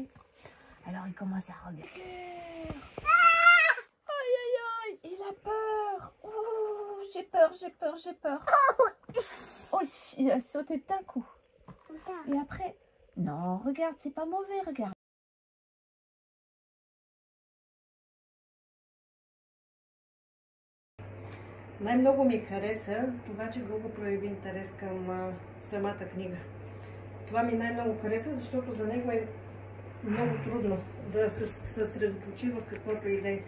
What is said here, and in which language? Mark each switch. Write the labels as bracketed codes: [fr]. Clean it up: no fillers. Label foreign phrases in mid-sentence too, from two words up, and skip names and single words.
[fr] Alors il commence à regarder. Aïe aïe aïe, il a peur. Oh, j'ai peur. Oh, il a sauté d'un coup. Et après, non, regarde, c'est pas mauvais, regarde. [bg] Най-много ми хареса това, че Гого прояви интерес към самата книга. Това ми най-много хареса, защото за него е много трудно да се съсредоточи в каквото и да е.